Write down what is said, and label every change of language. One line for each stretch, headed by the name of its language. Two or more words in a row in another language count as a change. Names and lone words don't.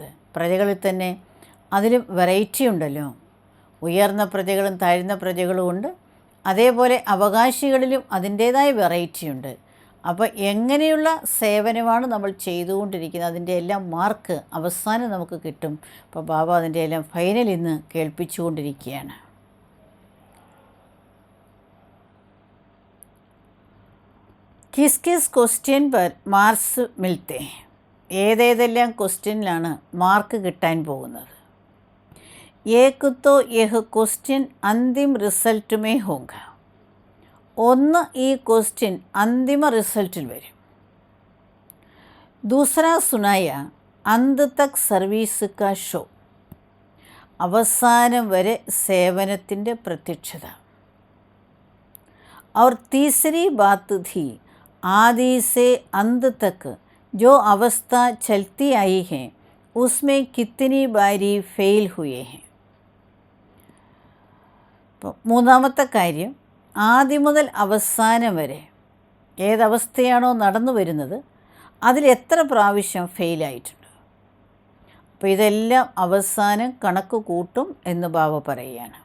Malayalam: പ്രജകളിൽ തന്നെ അതിലും വെറൈറ്റി ഉണ്ടല്ലോ, ഉയർന്ന പ്രജകളും താഴ്ന്ന പ്രജകളും ഉണ്ട്. അതേപോലെ അവകാശികളിലും അതിൻ്റേതായ വെറൈറ്റി ഉണ്ട്. അപ്പോൾ എങ്ങനെയുള്ള സേവനമാണ് നമ്മൾ ചെയ്തുകൊണ്ടിരിക്കുന്നത്, അതിൻ്റെ എല്ലാം മാർക്ക് അവസാനം നമുക്ക് കിട്ടും. അപ്പോൾ ബാബ അതിൻ്റെ എല്ലാം ഫൈനൽ ഇന്ന് കേൾപ്പിച്ചുകൊണ്ടിരിക്കുകയാണ്.
Hindi: किस किस क्वेश्चन पर मार्क्स मिलते हैं,
Malayalam: ഏതേതെല്ലാം ക്വസ്റ്റ്യനിലാണ് മാർക്ക് കിട്ടാൻ പോകുന്നത്.
Hindi: एक तो यह क्वेश्चन अंतिम रिजल्ट में होगा,
Malayalam: ഒന്ന് ഈ ക്വസ്റ്റ്യൻ അന്തിമ റിസൾട്ടിൽ വരും.
Hindi: दूसरा सुनाया अंत तक സർവീസ് का ഷോ,
Malayalam: അവസാനം വരെ സേവനത്തിൻ്റെ പ്രത്യക്ഷത.
Hindi: और तीसरी बात थी आदि से अंत तक जो अवस्था चलती आई है उसमें कितनी बारी फेल हुए हैं.
Malayalam: മൂന്നാമത്തെ കാര്യം, ആദ്യം മുതൽ അവസാനം വരെ ഏതവസ്ഥയാണോ നടന്നു വരുന്നത് അതിൽ എത്ര പ്രാവശ്യം ഫെയിലായിട്ടുണ്ട്. അപ്പോൾ ഇതെല്ലാം അവസാനം കണക്ക് കൂട്ടും എന്ന് ബാബ പറയുകയാണ്.